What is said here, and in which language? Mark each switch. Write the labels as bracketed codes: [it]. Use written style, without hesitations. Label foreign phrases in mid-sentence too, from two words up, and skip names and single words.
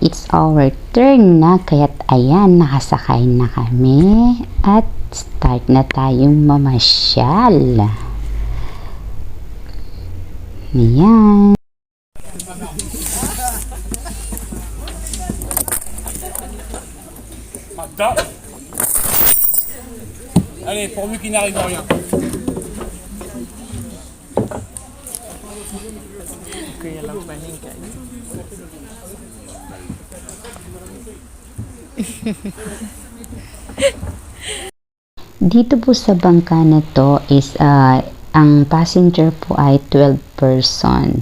[en] It's our turn na. [tl] Kaya't ayan, nakasakay na kami. At start na tayong mamasyal. Ayan. [fr] Allez, pourvu qu'il n'arrive rien. [tl] Dito po sa bangka na to is ang passenger po ay 12 person.